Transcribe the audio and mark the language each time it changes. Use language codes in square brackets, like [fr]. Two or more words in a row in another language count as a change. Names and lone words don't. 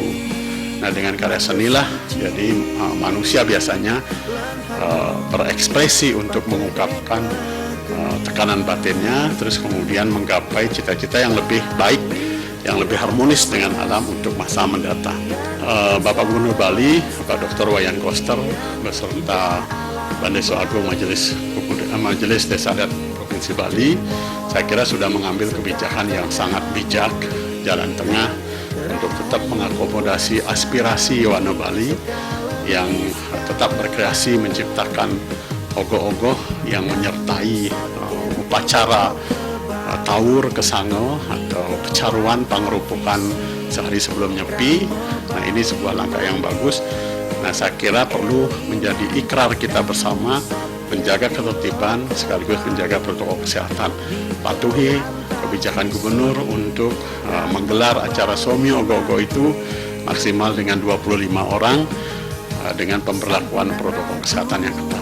[id] Nah, dengan karya senilah, jadi manusia biasanya berekspresi untuk mengungkapkan tekanan batinnya, terus kemudian menggapai cita-cita yang lebih baik, yang lebih harmonis dengan alam untuk masa mendatang. Bapak Gubernur Bali, Pak Dr. Wayan Koster, beserta Bandeso Agung Majelis Desa Adat Provinsi Bali, saya kira sudah mengambil kebijakan yang sangat bijak, jalan tengah untuk tetap mengakomodasi aspirasi Yowana Bali yang tetap berkreasi menciptakan ogoh-ogoh yang menyertai upacara tawur kesango atau kecaruan pangerupukan sehari sebelum Nyepi. Nah, ini sebuah langkah yang bagus. Nah, saya kira perlu menjadi ikrar kita bersama menjaga ketertiban sekaligus menjaga protokol kesehatan. Patuhi kebijakan gubernur untuk menggelar acara Somi Ogo-Ogo itu maksimal dengan 25 orang dengan pemberlakuan protokol kesehatan yang ketat.